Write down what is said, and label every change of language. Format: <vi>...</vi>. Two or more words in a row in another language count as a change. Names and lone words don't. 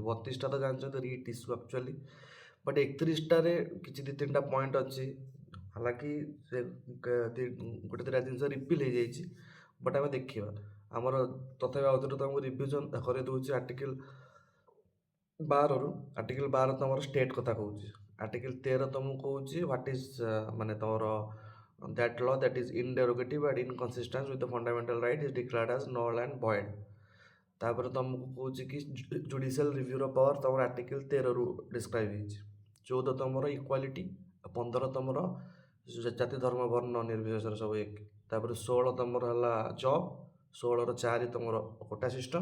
<or>32ଟା ତ ଜାଣିଛନ୍ତି</or> <en>writ issue actually but</en> <or>31ଟାରେ କିଛି ଦୁଇ ତିନିଟା ପଏଣ୍ଟ ଅଛି ହାଲାକି ସେ ଗୋଟେ ଦୁଇଟା ଜିନିଷ ରିପିଲ୍ ହେଇଯାଇଛି ବଟ୍ ଆମେ ଦେଖିବା ଆମର ତଥାପି ଆଉ ଥରେ ତୁମକୁ ରିଭିଜନ୍ କରିଦେଉଛି ଆର୍ଟିକଲ 12ରୁ। ଆର୍ଟିକଲ 12 ତମର ଷ୍ଟେଟ୍ କଥା କହୁଛି। ଆର୍ଟିକଲ 13 ତମକୁ କହୁଛି</or> <en>what is</en> <or>ମାନେ ତମର</or> <en>that law that is inderogative and inconsistent with the fundamental right is declared as null and void.</en> <or>ତାପରେ ତମକୁ କହୁଛି କି</or> <en>judicial reviewର power</en> <or>ତମର ଆର୍ଟିକଲ 13ରୁ ଡିସ୍କ୍ରାଇବ୍ ହେଇଛି। 14 ତମର ଇକ୍ୱାଲିଟି, 15 ତମର ଜାତି ଧର୍ମ ବର୍ଣ୍ଣ ନିର୍ବିଶେଷରେ ସବୁ ଏକ। ତାପରେ 16 ତମର ହେଲା ଜବ୍, 16ର 4 ତମର</or> <en>quota system.</en>